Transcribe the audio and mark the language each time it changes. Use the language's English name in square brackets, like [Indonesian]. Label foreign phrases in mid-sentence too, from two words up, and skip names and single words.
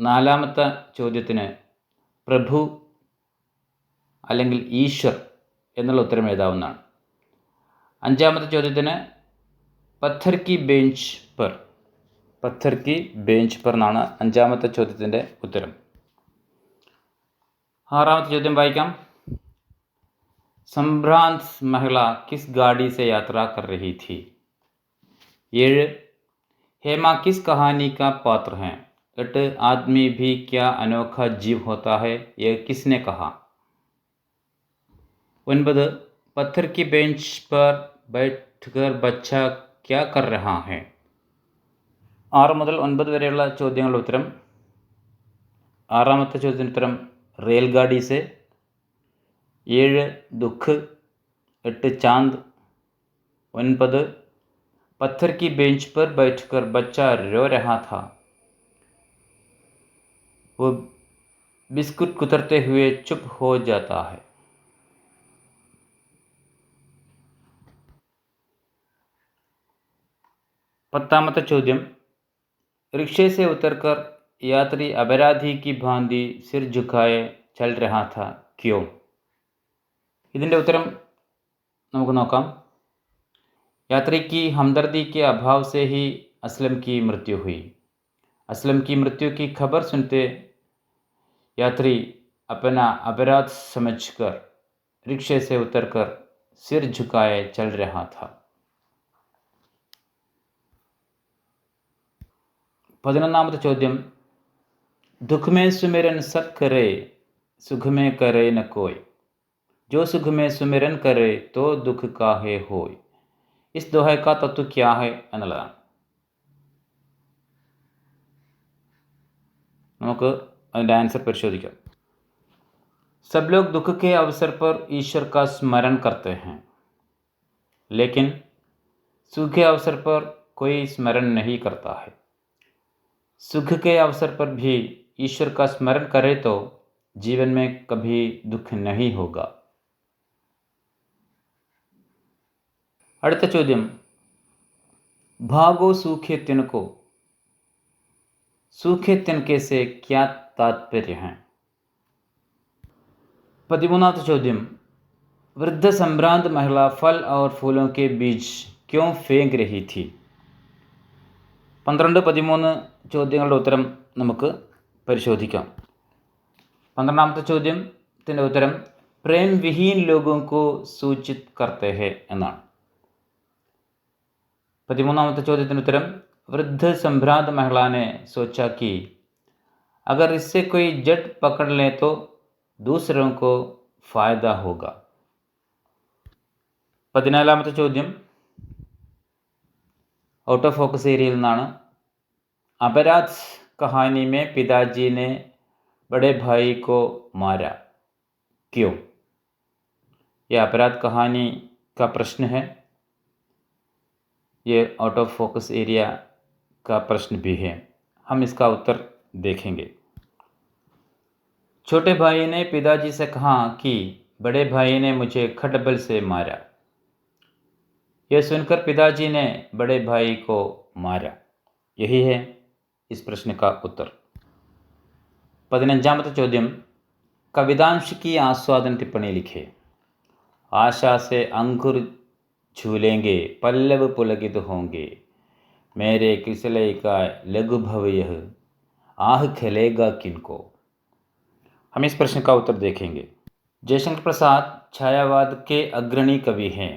[Malayalam] നാലാമത്തെ ചോദ്യത്തിന് പ്രഭു അല്ലെങ്കിൽ ഈശ്വർ എന്നുള്ള ഉത്തരം എഴുതാവുന്നതാണ്. അഞ്ചാമത്തെ ചോദ്യത്തിന് [Hindi] पत्थर की बेंच पर, पत्थर की बेंच पर [Malayalam] എന്നാണ് അഞ്ചാമത്തെ ചോദ്യത്തിൻ്റെ ഉത്തരം. ആറാമത്തെ ചോദ്യം വായിക്കാം. [Hindi] സംഭ്രാന്ത് महिला किस गाड़ी से यात्रा कर रही थी? 7 हेमा किस कहानी का पात्र हैं? 8 आदमी भी क्या अनोखा जीव होता है, यह किसने कहा? 9 पत्थर की बेंच पर बैठकर बच्चा क्या कर रहा है? [Malayalam] 6 മുതൽ 9 വരെയുള്ള ചോദ്യങ്ങളുടെ ഉത്തരം. ആറാമത്തെ ചോദ്യത്തിന് ഉത്തരം [Hindi] रेलगाड़ी से, 7 ദുഃഖ്, 8 चांद, 9 पत्थर की बेंच पर बैठकर बच्चा रो रहा था, वो बिस्कुट कुतरते हुए चुप हो जाता है. [Malayalam] പത്താമത്തെ ചോദ്യം [Hindi] रिक्शे से उतरकर यात्री अपराधी की भांति सिर झुकाए चल रहा था, क्यों? [Malayalam] ഇതിൻ്റെ ഉത്തരം നമുക്ക് നോക്കാം. [Hindi] यात्री की हमदर्दी के अभाव से ही असलम की मृत्यु हुई. असलम की मृत्यु की खबर सुनते यात्री अपना अपराध समझकर रिक्शे से उतरकर सिर झुकाए चल रहा था. [Malayalam] 11ാമത്തെ ചോദ്യം [Hindi] दुख में सुमिरन सब करे, सुख में करे न कोई, जो सुख में सुमिरन करे तो दुख काहे होय, इस दोहे का तत्व क्या है എന്നുള്ളതാണ്. [Malayalam] നമുക്ക് അതിൻ്റെ ആൻസർ പരിശോധിക്കാം. [Hindi] सब लोग दुख के अवसर पर ईश्वर का स्मरण करते हैं, लेकिन सुख के अवसर पर कोई स्मरण नहीं करता है. सुख के अवसर पर भी ईश्वर का स्मरण करे तो जीवन में कभी दुख नहीं होगा. [Malayalam] അടുത്ത ചോദ്യം [Hindi] भागो सूखे तिनको, सूखे तिनके से क्या तात्पर्य है? [Malayalam] 13ാമത്തെ ചോദ്യം [Hindi] वृद्ध संभ्रांत महिला फल और फूलों के बीज क्यों फेंक रही थी? [Malayalam] 12, 13 ചോദ്യങ്ങളുടെ ഉത്തരം നമുക്ക് പരിശോധിക്കാം. 12ാമത്തെ ചോദ്യത്തിൻ്റെ ഉത്തരം [Hindi] प्रेम विहीन लोगों को सूचित करते हैं എന്നാണ്. [Malayalam] 13ാമത്തെ ചോദ്യത്തിന് ഉത്തരം [Hindi] वृद्ध संभ्रांत महिला ने सोचा कि अगर इससे कोई जड़ पकड़ ले तो दूसरों को फायदा होगा. [Malayalam] 14ാമത്തെ ചോദ്യം [English] out of focus [Malayalam] ഏരിയയിൽ നിന്നാണ്. [Hindi] अपराध कहानी में पिताजी ने बड़े भाई को मारा, क्यों? यह अपराध कहानी का प्रश्न है. ये [English] out of focus area [Hindi] का प्रश्न भी है, हम इसका उत्तर देखेंगे. छोटे भाई ने पिताजी से कहा कि बड़े भाई ने मुझे खटबल से मारा. यह सुनकर पिताजी ने बड़े भाई को मारा. यही है इस प्रश्न का उत्तर. [Malayalam] 15ാമത്തെ ചോദ്യം [Hindi] कवितांश की आस्वादन टिप्पणी लिखे. आशा से अंकुर झूलेंगे, पल्लव पुलकित होंगे, मेरे किसले का लघु भव यह, आह खिलेगा किनको. हम इस प्रश्न का उत्तर देखेंगे. जयशंकर प्रसाद छायावाद के अग्रणी कवि हैं.